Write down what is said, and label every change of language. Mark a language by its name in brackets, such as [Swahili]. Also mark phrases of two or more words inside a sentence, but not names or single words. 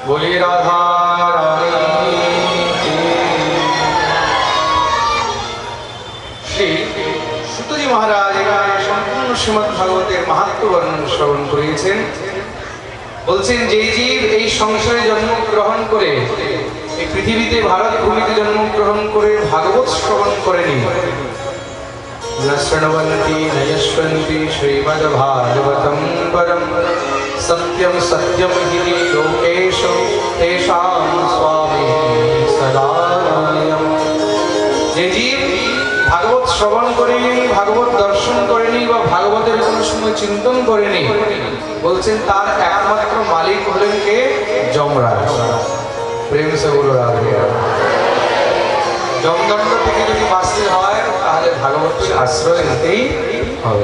[Hindi] बोलिए राधा रानी की। [Bangla] श्री সুতজি মহারাজ এখানে সম্পূর্ণ শ্রীমদ্ ভাগবতের মাহাত্ম্য বর্ণন শ্রবণ করিয়েছেন। বলছেন যে জীব এই সংসারে জন্মগ্রহণ করে, এই পৃথিবীতে ভারত ভূমিতে জন্মগ্রহণ করে ভাগবত শ্রবণ করেনি, [Sanskrit] শৃण्वन्ति न यश्वन्ति श्रीमद्भागवतं परं सत्यं सत्यं हि लोकेषु तेषां स्वामी सदानयम्। [Bangla] যে জীব ভাগবত শ্রবণ করেনি, ভাগবত দর্শন করেনি বা ভাগবতের কোনো সময় চিন্তন করেনি, বলছেন তার একমাত্র মালিক হলেন কে? [Hindi] যমরাজ। प्रेम से बोलो राधे। [Bangla] যমদণ্ড থেকে যদি বাঁচতে হয় তাহলে ভাগবতের আশ্রয় নিতেই হবে।